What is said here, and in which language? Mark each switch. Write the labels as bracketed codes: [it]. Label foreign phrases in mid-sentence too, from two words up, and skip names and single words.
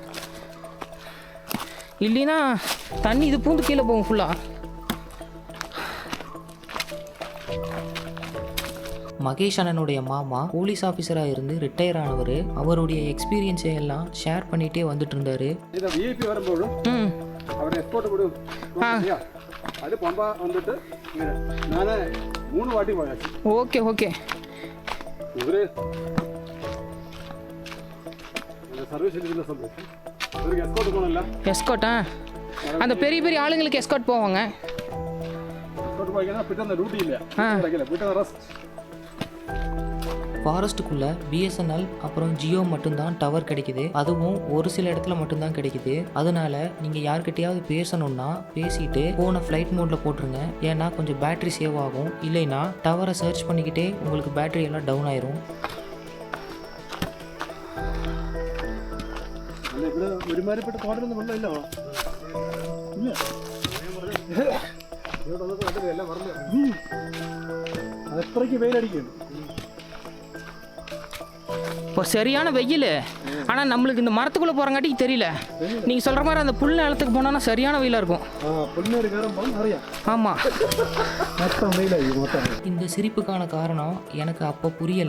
[ta] இல்லைன்னா தண்ணி இது பூந்து கீழே போகும் ஃபுல்லாக. மகேஷ் அண்ணனுடைய மாமா [en] police officer [ta] இருந்து ரிட்டையர் ஆனவர் அவருடைய எக்ஸ்பீரியன்ஸை எல்லாம் ஷேர் பண்ணிகிட்டே வந்துட்டு இருந்தார். [ml] ഇത് VIP വരുമ്പോഴും അവരുടെ എക്സ്പോർട്ട് വിടും അത് പമ്പ വന്നിട്ട് ഇങ്ങനെ ഞാൻ 3 വാട്ടി പോയാ [ta] ஓகே ஓகே. [ml] ഇവര് സർവീസ് ചെയ്യുന്ന സമയത്ത് ഇവർക്ക് എക്സ്പോർട്ട് പോകണമല്ല. [ta] எஸ்கார்ட்டா அந்த பெரிய பெரிய ஆளுங்களுக்கு எஸ்கார்ட் போவாங்க. [ml] എക്സ്പോർട്ട് പോയി കഴിഞ്ഞാൽ പിറ്റേന്ന് ഡ്യൂട്ടി ഇല്ല, പിറ്റേന്ന് റെസ്റ്റ്. [ta] ஃபாரஸ்ட்டுக்குள்ளே பிஎஸ்என்எல் அப்புறம் ஜியோ மட்டும்தான் டவர் கிடைக்குது. அதுவும் ஒரு சில இடத்துல மட்டும்தான் கிடைக்குது. அதனால நீங்கள் யார்கிட்டையாவது பேசணுன்னா பேசிட்டு [en] phone flight mode [ta] போட்டுருங்க. ஏன்னா கொஞ்சம் [en] battery save [ta] ஆகும். இல்லைன்னா [en] tower search [ta] பண்ணிக்கிட்டே உங்களுக்கு பேட்டரி எல்லாம் டவுன் ஆயிரும். [ml] ഇവിടെ ഒരുമാതിരിപ്പെട്ട തോട്ടലൊന്നും വെള്ളമില്ല. അത്രയ്ക്ക് വെയിലടിക്കുന്നു. [ta] இப்போ சரியான வெயில். ஆனால் நம்மளுக்கு இந்த மரத்துக்குள்ளே போகிறங்காட்டி தெரியல. நீங்கள் சொல்கிற மாதிரி அந்த புல் நிலத்துக்கு போனோன்னா சரியான வெயிலாக இருக்கும். ஆமாம், இந்த சிரிப்புக்கான காரணம் எனக்கு அப்போ புரியலை.